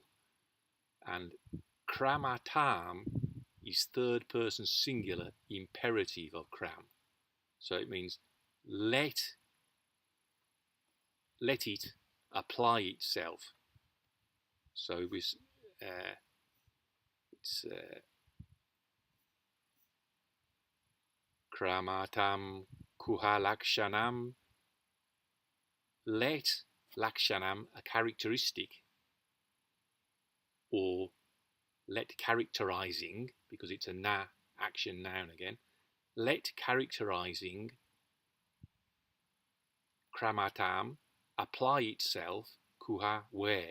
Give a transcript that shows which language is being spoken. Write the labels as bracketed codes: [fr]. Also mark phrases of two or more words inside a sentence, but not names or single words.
[en] And kramatāṃ is third person singular imperative of kram. So it means let it apply itself. So it's [sa] क्रमतां कुह लक्षणम्. [en] Let lakṣaṇam, a characteristic, or let characterizing, because it's a na action noun again, let characterizing kramatāṃ apply itself, kuha, where.